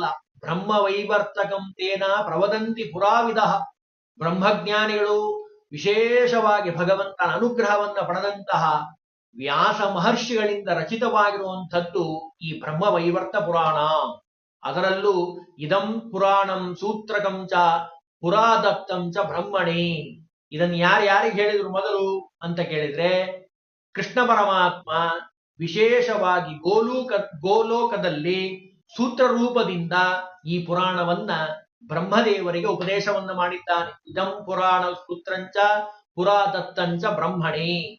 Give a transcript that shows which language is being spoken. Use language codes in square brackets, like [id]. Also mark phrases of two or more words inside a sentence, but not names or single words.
[sa] ಬ್ರಹ್ಮವೈವರ್ತಕಂ ತೇನ ಪ್ರವದಂತಿ ಪುರಾವಿದ. [kn] ಬ್ರಹ್ಮಜ್ಞಾನಿಗಳು, ವಿಶೇಷವಾಗಿ ಭಗವಂತನ ಅನುಗ್ರಹವನ್ನ ಪಡೆದಂತಹ ವ್ಯಾಸ ಮಹರ್ಷಿಗಳಿಂದ ರಚಿತವಾಗಿರುವಂಥದ್ದು ಈ ಬ್ರಹ್ಮವೈವರ್ತ ಪುರಾಣ. [sa] ಅದರಲ್ಲೂ ಇದಂ ಪುರಾಣಂ ಸೂತ್ರಕಂ ಚ ಪುರಾದತ್ತಂ ಚ ಬ್ರಹ್ಮಣಿ. [kn] ಇದನ್ನು ಯಾರ್ಯಾರಿಗೆ ಹೇಳಿದ್ರು ಮೊದಲು ಅಂತ ಕೇಳಿದ್ರೆ, ಕೃಷ್ಣ ಪರಮಾತ್ಮ ವಿಶೇಷವಾಗಿ ಗೋಲೋಕದಲ್ಲಿ ಸೂತ್ರ ರೂಪದಿಂದ ಈ ಪುರಾಣವನ್ನ ಬ್ರಹ್ಮದೇವರಿಗೆ ಉಪದೇಶವನ್ನ ಮಾಡಿದ್ದಾನೆ. [sa] ಇದಂ ಪುರಾಣ ಸೂತ್ರಂಚ ಪುರಾದತ್ತಂಚ ಬ್ರಹ್ಮಣಿ.